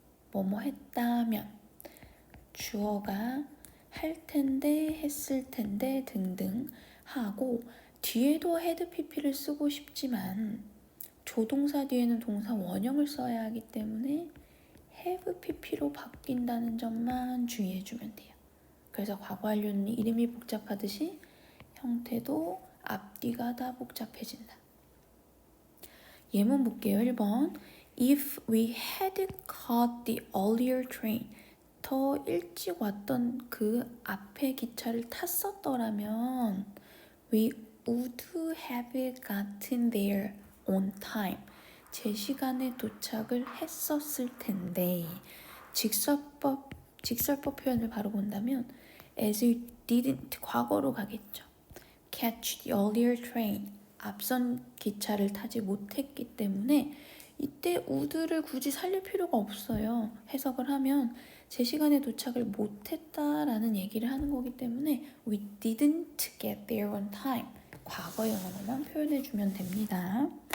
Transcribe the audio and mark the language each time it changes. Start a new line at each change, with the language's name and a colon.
Korean: 뭐뭐 했다면 주어가 할 텐데 했을 텐데 등등 하고 뒤에도 had pp를 쓰고 싶지만 조동사 뒤에는 동사 원형을 써야 하기 때문에 have pp로 바뀐다는 점만 주의해 주면 돼요. 그래서 과거 완료는 이름이 복잡하듯이 형태도 앞뒤가 다 복잡해진다. 예문 볼게요. 1번.
English: If we had caught the earlier train.
Korean: 더 일찍 왔던 그 앞에 기차를 탔었더라면
English: we would have gotten there on time.
Korean: 제 시간에 도착을 했었을 텐데 직설법 표현을 바로 본다면
English: as you didn't
Korean: 과거로 가겠죠.
English: catch the earlier train.
Korean: 앞선 기차를 타지 못했기 때문에 이때 would를 굳이 살릴 필요가 없어요. 해석을 하면 제 시간에 도착을 못했다라는 얘기를 하는 거기 때문에
English: we didn't get there on time.
Korean: 과거 영어로만 표현해주면 됩니다.